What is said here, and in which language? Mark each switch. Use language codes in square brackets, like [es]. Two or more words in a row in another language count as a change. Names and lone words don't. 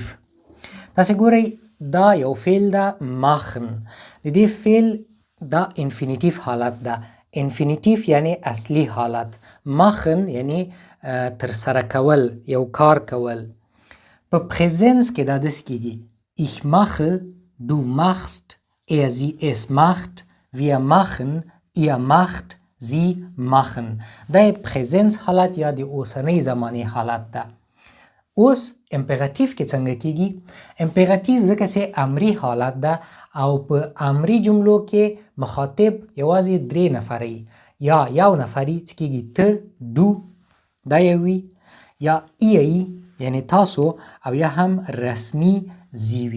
[ps] تاسو ګورئ دا یو فعل ده ماخن. د دې فعل دا انفینیټیو حالت ده. انفینیټیو یعنی اصلي حالت، ماخن یعنی ترسره کول، یو کار کول. په پریزنس کې دا داسې کیږي [de] ich mache، du machst، er sie es macht، wir machen، ihr macht، sie machen. [ps] دا پریزنس حالت یا د اوسنۍ زمانې حالت ده. اوس امپراتیو کې څنګه کیږي؟ امپراتیو ځکه چې امري حالت ده او په امري جملو کې مخاطب یوازې 3 نفري، یا یو نفري چې کیږي ته، دو دا یوي، یا ای یعنی تاسو، او یا هم رسمي زیوي.